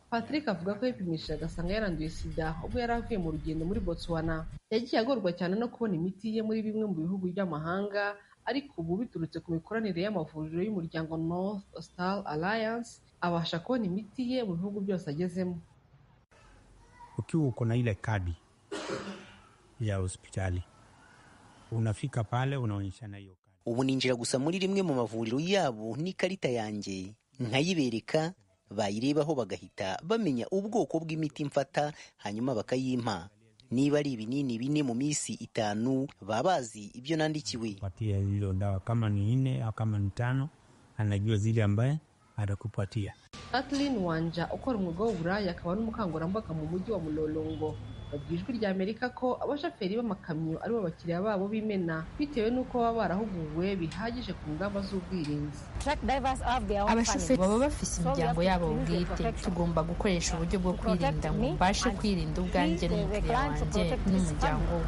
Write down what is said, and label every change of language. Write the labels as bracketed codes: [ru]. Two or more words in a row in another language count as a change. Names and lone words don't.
[rw] Patrick avuga ko yipimishije agasanga yaranduye sida ubwo yari avuye mu rugendo muri Botswana. Yagiye agorwa cyane no kubona imiti ye muri bimwe mu bihugu by'amahanga, ariko ubu biturutse ku mikoranire y'amavuriro y'umuryango North Star Alliance abasha kubona imiti ye mu bihugu byose agezemo. [sw] Ukiwa uko na ile kadi ya hospitali unafika pale unaonyesha na hiyo kadi. [rw] Ubu ninjira gusa muri rimwe mu mavuriro yabo n'ikarita yanjye nkayibereka, bayirebaho bagahita bamenya ubwoko bw'imiti mfata hanyuma bakayimpa. Niba ari ibinini 4 mu minsi 5 babazi ibyo nandikiwe. [sw] Patia hilo dawa kama ni 4 au kama ni 5, anajua zile ambaye atakupatia. [rw] Kathleen Wanja ukora umwuga w'uburaya akaba n'umukangurambaga mu mujyi wa Mulolongo babwijwe rya Amerika ko abashoferi b'amakamyo aribo bakiriya babo bimena bitewe n'uko baba barahuguwe bihagije ku ngamba z'ubwirinzi. Abashoferi baba bafise imiryango yabo bwite. Tugomba gukoresha uburyo bwo kwirinda ngo mbashe kwirinda ubwanjye n'umukiriya wanjye n'umuryango we.